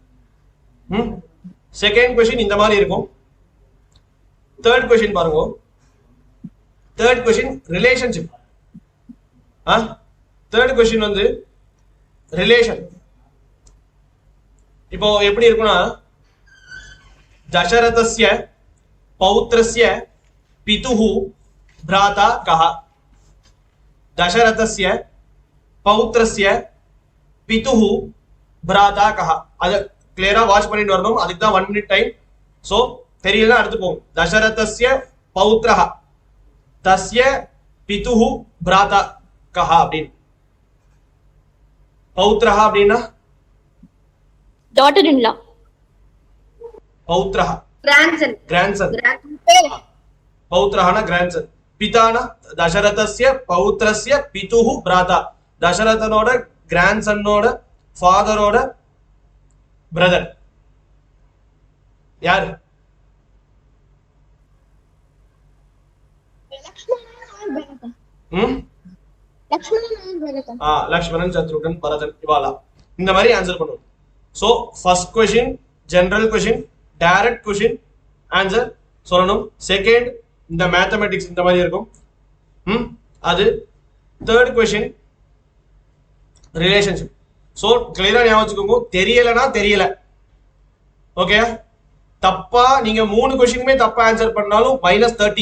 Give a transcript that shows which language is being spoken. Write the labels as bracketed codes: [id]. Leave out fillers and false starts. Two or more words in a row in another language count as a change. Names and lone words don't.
[en] second question [ta] இந்த மாதிரி இருக்கும். [en] third question [ta] பாருங்க. [en] third question relationship. third question வந்து ரிலேஷன். [ta] இப்போ எப்படி இருக்குன்னா [sa] दशरथस्य पौत्रस्य पितुः भ्राता कः. दशरथस्य पौत्रस्य पितुः भ्राता कः. [ta] அது கிளியரா வாட்ச் பண்ணிட்டு வரணும். அதுக்கு தான் 1 [en] minute time. [ta] சோ தெரியலனா அடுத்து போகும். [sa] दशरथस्य पौत्रः तस्य पितुः भ्राता कः அப்படினு. [ta] पौत्रः அப்படினா [en] daughter in law. [sa] पौत्रः grandson. पौत्रः ना grandson. पिता ना दशरथस्य पौत्रस्य पितुः भ्राता. [ta] दशरथनोட grandson-ஓட father-ஓட brother யார்? லக்ஷ்மணன் சத்ருகன் பரதன் இவாளா. இந்த மாதிரி ஆன்சர் பண்ணுவோம். [en] So first question general question, direct question answer சொல்லணும். [ta] செகண்ட் இந்த மேத்தமேட்டிக்ஸ் இந்த மாதிரி இருக்கும். அது [en] third question relationship. [ta] சோ கிளியரா ஞாபகம் வச்சுக்கோங்க. தெரியலனா தெரியல. ஓகே? தப்பா நீங்க 3 क्वेश्चनமே தப்பா ஆன்சர் பண்ணாலும் -30.